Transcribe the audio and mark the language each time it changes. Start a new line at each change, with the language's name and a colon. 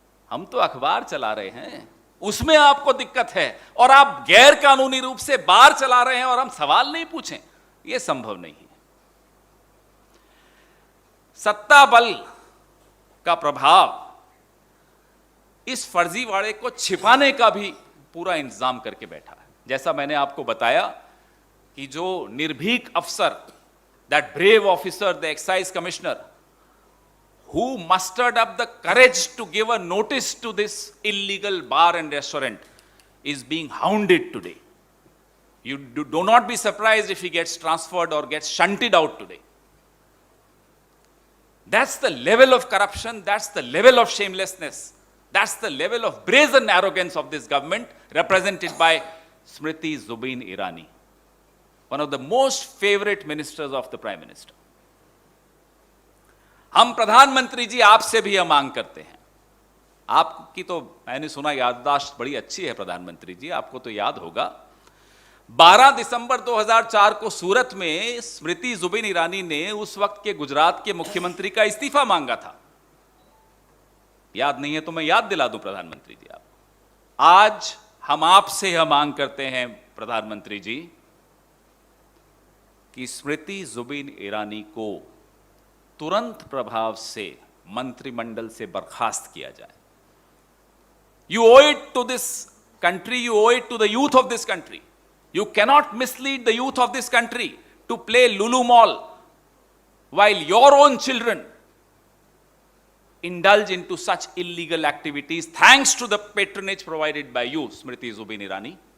Hindi: हम तो अखबार चला रहे हैं, उसमें आपको दिक्कत है, और आप गैर कानूनी रूप से बार चला रहे हैं और हम सवाल नहीं पूछें, यह संभव नहीं है। सत्ता बल का प्रभाव इस फर्जीवाड़े को छिपाने का भी पूरा इंतजाम करके बैठा है। जैसा मैंने आपको बताया कि जो निर्भीक अफसर,
English: that brave officer, the excise commissioner, who mustered up the courage to give a notice to this illegal bar and restaurant, is being hounded today. You do not be surprised if he gets transferred or gets shunted out today. That's the level of corruption, that's the level of shamelessness, that's the level of brazen arrogance of this government, represented by Smriti Zubin Irani, one of the most favorite ministers of the Prime Minister.
Hindi: हम प्रधानमंत्री जी आपसे भी यह मांग करते हैं। आपकी तो मैंने सुना याददाश्त बड़ी अच्छी है प्रधानमंत्री जी, आपको तो याद होगा 12 दिसंबर 2004 को सूरत में स्मृति जुबिन ईरानी ने उस वक्त के गुजरात के मुख्यमंत्री का इस्तीफा मांगा था। याद नहीं है तो मैं याद दिला दूं प्रधानमंत्री जी आपको। आज हम आपसे यह मांग करते हैं प्रधानमंत्री जी कि स्मृति जुबिन ईरानी को तुरंत प्रभाव से मंत्रिमंडल से बर्खास्त किया जाए।
English: You owe it to this country, you owe it to the youth of this country. You cannot mislead the youth of this country to play Lulu Mall while your own children indulge into such illegal activities thanks to the patronage provided by you, Smriti Zubin Irani.